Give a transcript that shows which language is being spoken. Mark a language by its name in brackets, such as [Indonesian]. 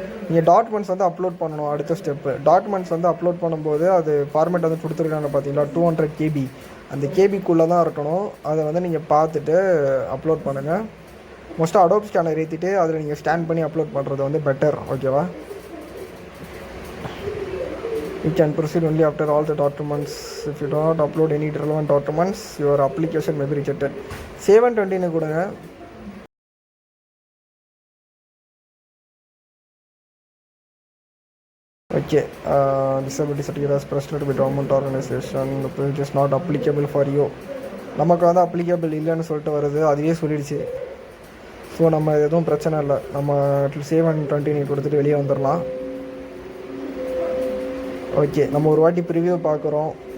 [Tamil] நீங்கள் டாக்குமெண்ட்ஸ் வந்து அப்லோட் பண்ணணும். அடுத்த ஸ்டெப்பு டாக்குமெண்ட்ஸ் வந்து அப்லோட் பண்ணும்போது அது ஃபார்மேட் வந்து கொடுத்துருக்காங்க பார்த்தீங்களா, 200 KB. அந்த கேபிக்குள்ளே தான் இருக்கணும். அதை வந்து நீங்கள் பார்த்துட்டு அப்லோட் பண்ணுங்கள். மோஸ்ட்டாக அடோப் ஸ்கேனர் ஏற்றிட்டு அதில் நீங்கள் ஸ்கேன் பண்ணி அப்லோட் பண்ணுறது வந்து பெட்டர். ஓகேவா? [English] You can proceed only after all the documents. If you do not upload any relevant documents, your application may be rejected. [Tamil] 720 கொடுங்க. [English] Okay, disability certificate as presented by government organization, the page is not applicable for you. [Tamil] நமக்கு வந்து applicable இல்லைன்னு சொல்லிட்டு வருது, அதுவே சொல்லிடுச்சு. So நம்ம எதுவும் பிரச்சனை இல்லை, நம்ம 720 கொடுத்துட்டு வெளியே வந்துடலாம். ஓகே, நம்ம ஒரு வாட்டி ப்ரிவியூ பார்க்குறோம்.